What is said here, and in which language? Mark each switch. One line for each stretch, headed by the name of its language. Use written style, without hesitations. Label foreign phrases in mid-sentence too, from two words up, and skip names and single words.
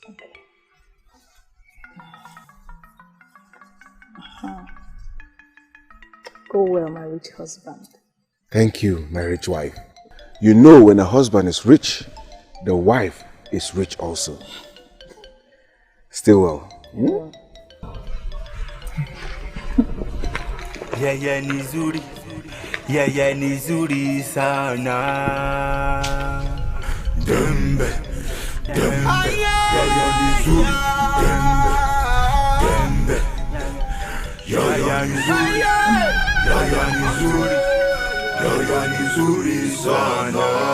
English: Go well, my rich husband. Thank you, my rich wife. You know, when a husband is rich, the wife is rich also. Still well. Hmm? Yeah,
Swahili: nizuri. Yeah, nizuri sana. Dembe. Yeah, nizuri. Dembe. Yeah, nizuri. Yeah, nizuri sana.